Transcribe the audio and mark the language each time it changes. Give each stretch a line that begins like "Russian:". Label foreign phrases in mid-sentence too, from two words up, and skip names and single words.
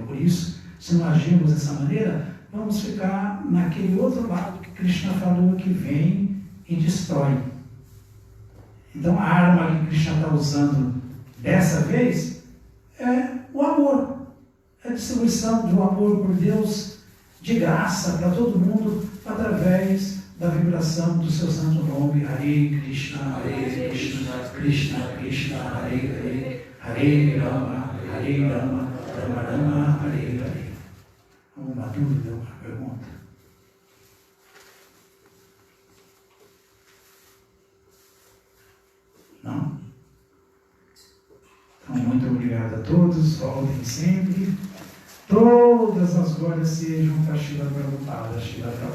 Portuguese: Por isso, se nós agirmos dessa maneira, vamos ficar naquele outro lado que Krishna falou, que vem e destrói. Então a arma que Krishna está usando dessa vez é o amor. É a distribuição do amor por Deus de graça para todo mundo através da vibração do seu santo nome.
Sanskrit: हरे कृष्ण हरे कृष्ण कृष्ण कृष्ण हरे हरे हरे राम राम राम हरे हरे.
Portuguese: Alguma dúvida, alguma pergunta? Não? Então, muito obrigado a todos, voltem sempre. Todas as glórias sejam para Srila Prabhupada.